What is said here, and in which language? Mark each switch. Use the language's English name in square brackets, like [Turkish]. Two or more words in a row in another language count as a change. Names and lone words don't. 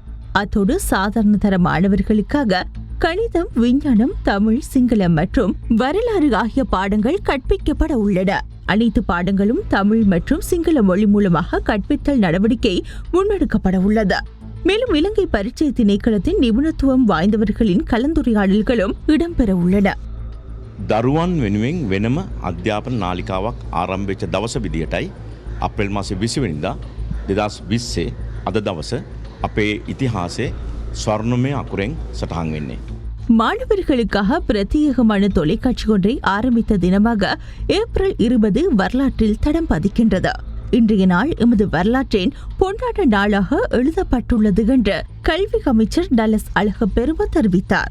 [Tamil] அத்தோடு சாதாரண தர மாணவர்களுக்காக கணிதம், விஞ்ஞானம், தமிழ், சிங்களம் மற்றும் வரலாறு ஆகிய பாடங்கள் கற்பிக்கப்பட உள்ளன. அனைத்து பாடங்களும் தமிழ் மற்றும் சிங்கள மொழி மூலமாக கற்பித்தல் நடவடிக்கை முன்னெடுக்கப்பட உள்ளது. மேலும் இலங்கை பரீட்சை திணைக்களத்தின் நிபுணத்துவம் வாய்ந்தவர்களின் கலந்துரையாடல்களும் இடம்பெற உள்ளன. [Sinhala] දරුවන් වෙනුවෙන් වෙනම අධ්‍යාපන නාලිකාවක් ආරම්භ වෙච්ච දවස විදියටයි අප්‍රේල් මාසේ 20 වෙනිදා 2020 අද දවස අපේ ඉතිහාසයේ ස්වර්ණමය අකුරෙන් සටහන් වෙන්නේ. [Tamil] மாணவர்களுக்காக பிரத்யேகமான தொலைக்காட்சி ஒன்றை ஆரம்பித்த தினமாக ஏப்ரல் 20 வரலாற்றில் தடம் பதிக்கின்றது. இன்றைய நாள் எமது வரலாற்றின் பொன்னாட்ட நாளாக எழுதப்பட்டுள்ளது என்று கல்வி அமைச்சர் டலஸ் அழகப்பெரும தெரிவித்தார்.